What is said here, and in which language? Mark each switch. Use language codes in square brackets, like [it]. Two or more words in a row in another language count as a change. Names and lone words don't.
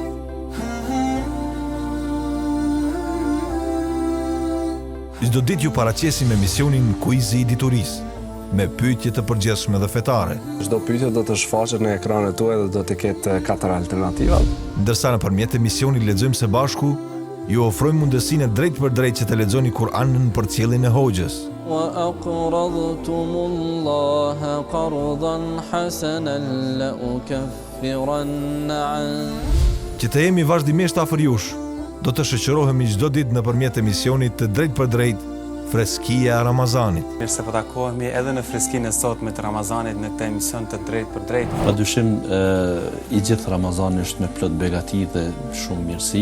[sq] Çdo ditë ju paraqesim emisionin Kuizi i Diturisë, me pyetje të përgjithshme dhe fetare. Çdo pyetje do të shfaqet në ekranet tuaja dhe do të ketë 4 alternativa. Ndërsa nëpërmjet emisionit Lexojmë së bashku, ju ofrojmë mundësinë drejt për drejt që të lexoni Kur'anin për cilin e hoxhës. [ar] وأقرضتم الله قرضا حسنا لأكفرن عنكم. [sq] Që të jemi vazhdimisht afër jush, do të shoqërohemi çdo ditë nëpërmjet emisionit të drejt për drejt Freskia e Ramazanit. Mirë se po takohemi edhe në freskinë e sotme të Ramazanit në këtë emision të drejt për drejt. Padyshim i gjithë Ramazani është me plot begati dhe shumë mirësi.